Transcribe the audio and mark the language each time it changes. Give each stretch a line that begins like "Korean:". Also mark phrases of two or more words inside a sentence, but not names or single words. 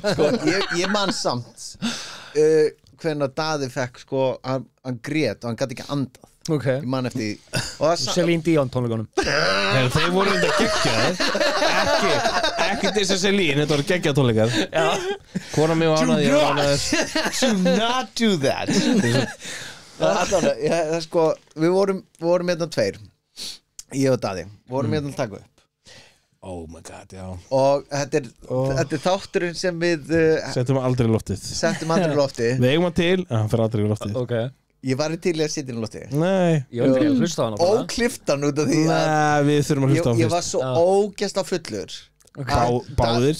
Icelandic: sko, ég man samt Hvenær Daði fekk sko, hann grét og hann gæti ekki andað okay. Ég man eftir og það Celine Dion tónleikunum Þeir voru þetta geggjaðir Ekki þess að Celine, þetta voru geggjaðtónleikar Kona mig var ánað, ég var ánað
English: Do not do that
Icelandic: Það sko Við vorum hérna tveir Ég og Daði, vorum hérna að taka upp
English: Oh my god,
Icelandic: já og þetta er þátturinn sem við Settum aldrei í loftið settum aldrei í lofti Við eigum hann til, en hann fyrir aldrei í loftið okay. Ég var til í að setja inn í lofti Nei Ég var ekki að hlusta á hana bara. Ókliftan út af því að Nei, við þurfum að hlusta á hann ég var svo ógeðslega fullur Báðir